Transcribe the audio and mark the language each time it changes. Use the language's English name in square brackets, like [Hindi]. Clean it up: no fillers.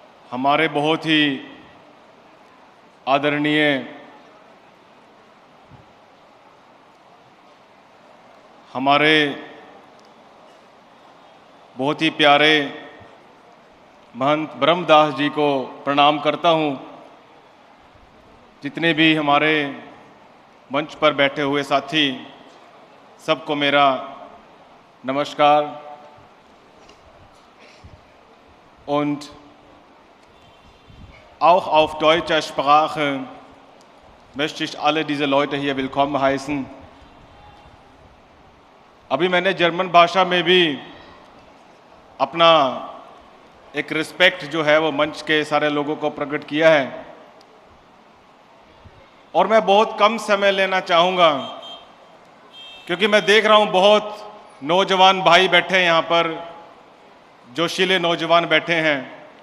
[Hindi] हमारे बहुत ही आदरणीय हमारे बहुत ही प्यारे महंत ब्रह्मदास जी को प्रणाम करता हूँ। जितने भी हमारे मंच पर बैठे हुए साथी, सबको मेरा नमस्कार। [German] Und auch auf deutscher Sprache möchte ich alle diese Leute hier willkommen heißen। [Hindi] अभी मैंने जर्मन भाषा में भी अपना एक रिस्पेक्ट जो है वो मंच के सारे लोगों को प्रकट किया है, और मैं बहुत कम समय लेना चाहूँगा क्योंकि मैं देख रहा हूँ बहुत नौजवान भाई बैठे हैं यहाँ पर, जोशीले नौजवान बैठे हैं।